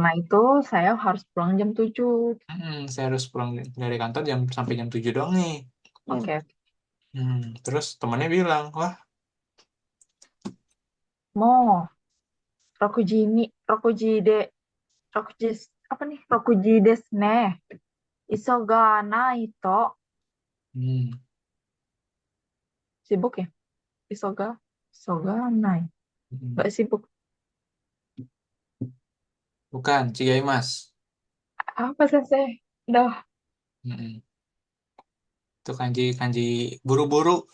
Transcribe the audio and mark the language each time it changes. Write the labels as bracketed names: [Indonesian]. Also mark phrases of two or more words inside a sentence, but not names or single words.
[Indonesian] karena itu saya harus pulang jam 7. Saya harus pulang dari kantor sampai jam 7 doang nih. Oke. Terus temannya bilang, wah, Mo, Rokuji ini, Rokuji, apa nih? [Japanese] 六時ですね。急がないと. hmm, [Indonesian] Sibuk ya? Isoga nai. hmm, Gak sibuk. bukan Cigai Mas. Apa Sensei? Dah. Hmm, itu kanji kanji buru-buru.